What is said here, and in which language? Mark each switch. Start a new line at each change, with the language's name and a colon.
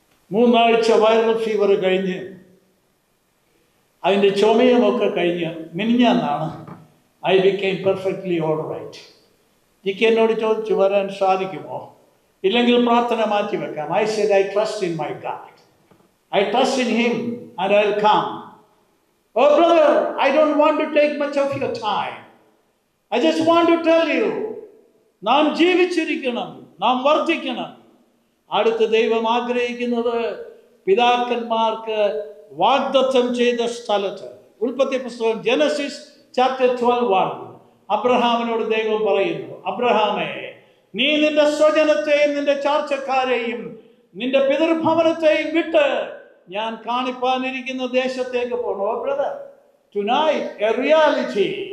Malayalam: 3 ആഴ്ച viral fever കഴിഞ്ഞ് അതിൻ്റെ ചുമയുമൊക്കെ കഴിഞ്ഞ് മിനിഞ്ഞാന്നാണ്
English: I became perfectly all right.
Malayalam: ജിക്ക് എന്നോട് ചോദിച്ചു വരാൻ സാധിക്കുമോ, ഇല്ലെങ്കിൽ പ്രാർത്ഥന മാറ്റി വെക്കാം.
English: I said I trust in my God. I trust in him and I'll come. Oh brother, I don't want to take much of your time. I just want to tell you,
Malayalam: നാം ജീവിച്ചിരിക്കണം, നാം വർദ്ധിക്കണം. അടുത്ത ദൈവം ആഗ്രഹിക്കുന്നത് പിതാക്കന്മാർക്ക് വാഗ്ദത്തം ചെയ്ത സ്ഥലത്ത്, ഉൽപ്പത്തി പുസ്തകം
English: Genesis chapter 12:1,
Malayalam: അബ്രഹാമിനോട് ദൈവം പറയുന്നു, അബ്രഹാമേ, നീ നിന്റെ സ്വജനത്തെയും നിന്റെ ചാർച്ചക്കാരെയും നിന്റെ പിതൃഭവനത്തെയും വിട്ട് ഞാൻ കാണിപ്പാനിരിക്കുന്ന ദേശത്തേക്ക് പോകണം.
English: Oh brother, tonight a reality.